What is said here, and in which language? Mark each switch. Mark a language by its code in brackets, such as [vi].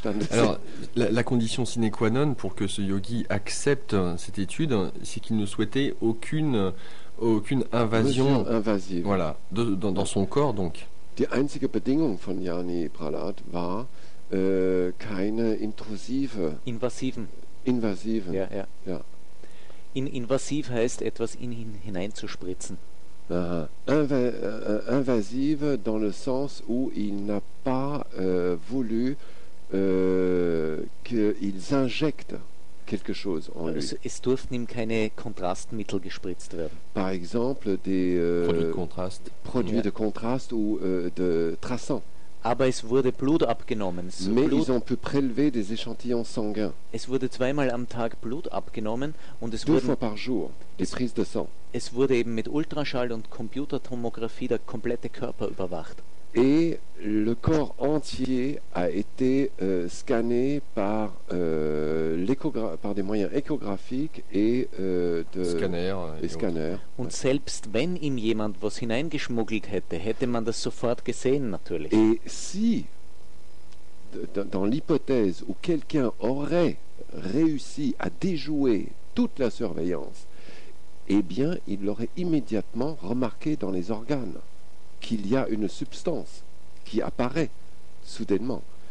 [fr] Alors, la condition sine qua non pour que ce yogi accepte cette étude, c'est qu'il ne souhaitait aucune invasion invasive. Voilà, dans son corps, donc. [de] Die einzige Bedingung von Jani Prahlad war keine invasiven. Ja. Invasiv heißt etwas in ihn hineinzuspritzen. Aha. [fr] Invasive dans le sens où il n'a pas voulu qu'ils injectent quelque chose en lui. [de] Es durften ihm keine Kontrastmittel gespritzt werden. [fr] Par exemple, des produits de contraste ou de traçant. [de] Aber es wurde Blut abgenommen. [fr] Ils ont pu prélever des échantillons sanguins. [de] Es wurde zweimal am Tag Blut abgenommen und es [fr] deux fois par jour, des prises de sang. [de] Es wurde eben mit Ultraschall und Computertomographie der komplette Körper überwacht. [fr] Et le corps entier a été scanné par par des moyens échographiques et de scanner. [de] Und selbst wenn ihm jemand was hineingeschmuggelt hätte, hätte man das sofort gesehen natürlich. [fr] Et si dans l'hypothèse où quelqu'un aurait réussi à déjouer toute la surveillance, eh bien, il l'aurait immédiatement remarqué dans les organes. Qu'il y a une substance qui apparaît soudainement.